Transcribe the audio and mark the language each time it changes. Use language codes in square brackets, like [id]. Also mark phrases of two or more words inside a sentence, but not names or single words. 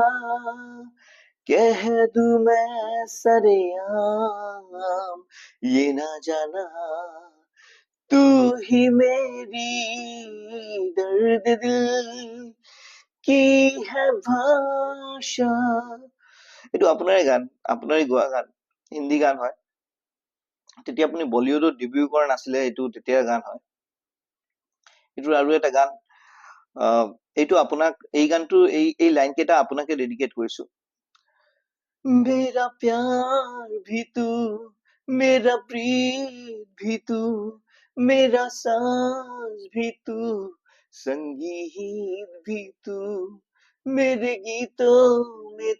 [hi] कह दूं मैं सरेआम, ये ना जाना तू ही मेरी दर्द दिल की है भाषा। [as] এইটো আপোনাৰে গান, আপোনাৰে গোৱা গান, হিন্দী গান হয়। তেতিয়া আপুনি বলিউডত ডেবিউ কৰা নাছিলে, এইটো তেতিয়াৰ গান হয়। এইটোৰ আৰু এটা গান, এইটো আপোনাক, এই গানটো এই লাইন কেইটা আপোনাকে ডেডিকেট কৰিছো। [hi] मेरा प्यार भी तू, मेरा प्रीत भी तू, मेरा सांस भी तू, संगीत भी तू, मेरे गीतों में